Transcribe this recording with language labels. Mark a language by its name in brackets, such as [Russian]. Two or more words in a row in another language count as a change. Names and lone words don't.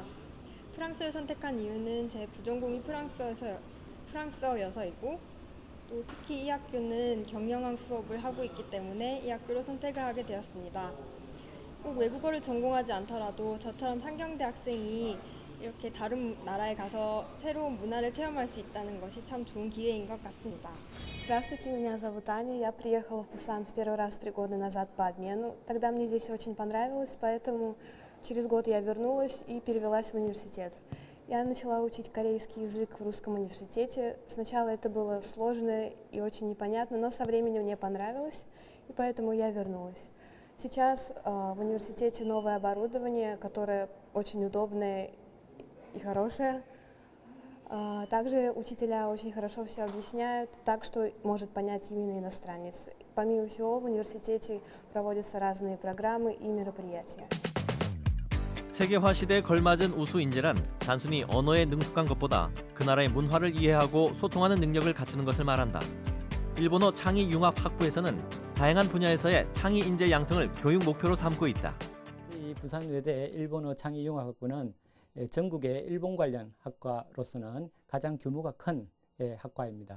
[Korean] 프랑스를 선택한 이유는 제 부전공이 프랑스어여서이고 또 특히 이 학교는 경영학 수업을 하고 있기 때문에 이 학교로 선택을 하게 되었습니다. 꼭 외국어를 전공하지 않더라도 저처럼 상경대 학생이 이렇게 다른 나라에 가서 새로운 문화를 체험할 수 있다는 것이 참 좋은 기회인 것 같습니다. [Russian] Здравствуйте, меня зовут Аня. Я приехала в Пусан в первый раз 3 года назад по обмену. Тогда мне здесь очень понравилось, поэтому через год я вернулась и перевелась в университет. Я начала учить корейский язык в русском университете. Сначала это было сложно и очень непонятно, но со временем мне понравилось, и поэтому я вернулась. Сейчас в университете новое оборудование, которое очень удобное и хорошее. Также учителя очень хорошо все объясняют, так что может понять именно иностранец. Помимо всего, в университете проводятся разные программы и мероприятия. [Korean] 세계화 시대에 걸맞은 우수 인재란 단순히 언어에 능숙한 것보다 그 나라의 문화를 이해하고 소통하는 능력을 갖추는 것을 말한다. 일본어 창의 융합 학부에서는 다양한 분야에서의 창의 인재 양성을 교육 목표로 삼고 있다. 이 부산외대 일본어 창의융합학부는 전국의 일본 관련 학과로서는 가장 규모가 큰 학과입니다.